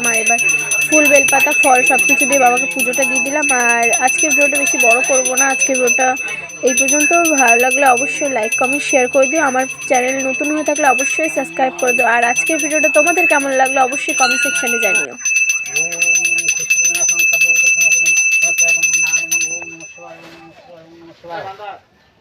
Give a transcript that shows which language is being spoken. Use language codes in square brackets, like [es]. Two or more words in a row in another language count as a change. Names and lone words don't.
[bn] আর এবার ফুল, বেলপাতা, ফল সব কিছু দিয়ে বাবাকে পুজোটা দিয়ে দিলাম। আর আজকের ভিডিওটা বেশি বড় করব না, আজকের ভিডিওটা এই পর্যন্ত। ভালো লাগলে অবশ্যই লাইক, কমেন্ট, শেয়ার করে দিও। আমার চ্যানেল নতুন হয়ে থাকলে অবশ্যই সাবস্ক্রাইব করে দিও। আর আজকের ভিডিওটা তোমাদের কেমন লাগলো অবশ্যই কমেন্ট সেকশানে জানিও। [sa] ওম কৃষ্ণ সংখ্যা ভগবত সনাতন নাম ওম নমঃ শিবায় ওম নমঃ শিবায় ওম নমঃ শিবায়।